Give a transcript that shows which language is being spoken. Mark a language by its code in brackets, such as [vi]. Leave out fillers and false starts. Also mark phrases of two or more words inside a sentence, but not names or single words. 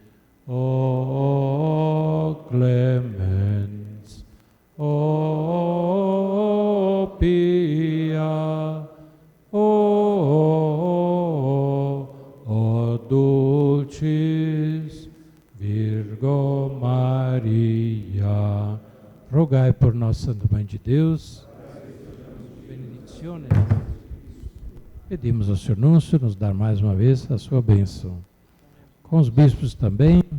[la] O clemens, o pia, o dulcis Virgo Maria. [pt] Rogai por nós, Santa Mãe de Deus. Benedicciones. Pedimos ao Senhor Núncio nos dar mais uma vez a sua bênção. Com os bispos também.